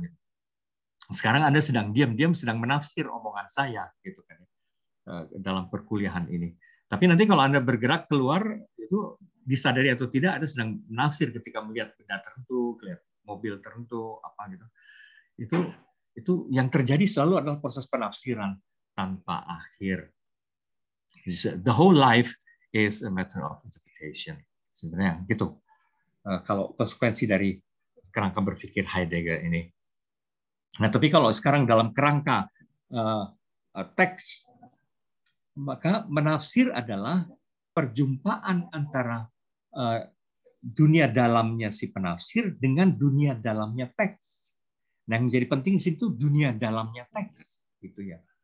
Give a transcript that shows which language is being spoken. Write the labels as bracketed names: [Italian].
[Indonesian] Gitu. Sekarang Anda sedang diam-diam sedang menafsir omongan saya, gitu kan, dalam perkuliahan ini. Tapi nanti kalau Anda bergerak keluar, itu disadari atau tidak, Anda sedang menafsir ketika melihat benda tertentu, melihat mobil tertentu, apa gitu. Itu yang terjadi selalu adalah proses penafsiran tanpa akhir. [English] The whole life is a matter of interpretation. [Indonesian] Sebenarnya gitu. Kalau konsekuensi dari kerangka berpikir Heidegger ini. Nah, tapi kalau sekarang dalam kerangka teks, maka menafsir adalah perjumpaan antara dunia dalamnya si penafsir dengan dunia dalamnya teks. Nah, yang menjadi penting di situ dunia dalamnya teks, gitu ya.